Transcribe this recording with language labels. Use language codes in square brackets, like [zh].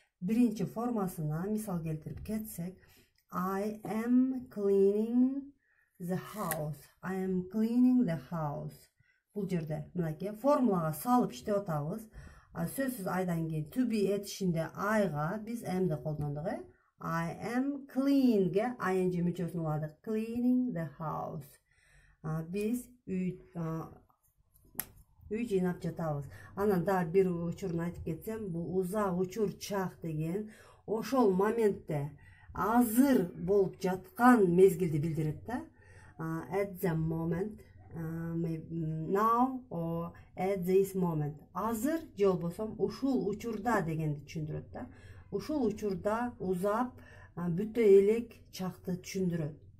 [ky] Биринчи формасына мисал келтирип кетсек, [en] I am cleaning the house. I am cleaning the house. [ky] Бул жерде мынакей формулага салып иштеп атабыз. Сөзсүз айдан кийин to be этишинде I'га биз am'ди колдондук. I am clean'ге ing мүчөсүн уладык. [en] Cleaning the house. [ky] Биз үй жыйнап жатабыз. Анан да бир учурун айтып кетсем, бул узак учурчак деген ошол моментте азыр болуп жаткан мезгилди билдирет да. [en] At the moment, now or at this moment. [ky] Азыр же болбосо ушул учурда дегенди түшүндүрөт да. Ушул учурда узап бүтө элек чакты түшүндүрөт.